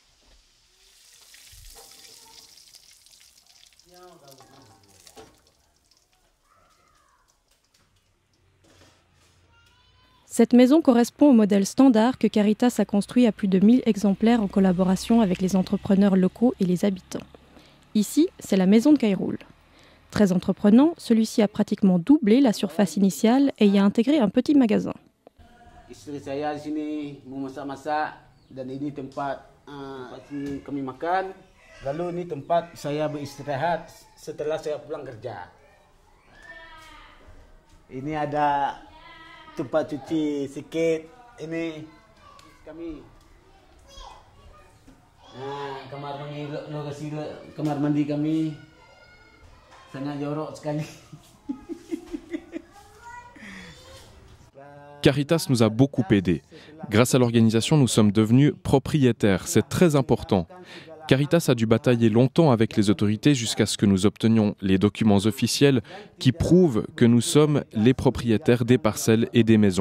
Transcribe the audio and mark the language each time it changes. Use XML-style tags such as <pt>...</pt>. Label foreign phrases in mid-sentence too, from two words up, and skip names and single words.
<fr>Cette maison correspond au modèle standard que Caritas a construit à plus de 1000 exemplaires en collaboration avec les entrepreneurs locaux et les habitants. Ici, c'est la maison de Khairul. Très entreprenant, celui-ci a pratiquement doublé la surface initiale et y a intégré un petit magasin.</fr> <id>Istri saya di sini memasak-masak dan ini tempat kami makan. Lalu ini tempat saya beristirahat setelah saya pulang kerja. Ini ada tempat cuci sikit. Ini kami. Nah, kamar mandi kami sangat jorok sekali.</id> <fr>Caritas nous a beaucoup aidés. Grâce à l'organisation, nous sommes devenus propriétaires. C'est très important. Caritas a dû batailler longtemps avec les autorités jusqu'à ce que nous obtenions les documents officiels qui prouvent que nous sommes les propriétaires des parcelles et des maisons.</fr>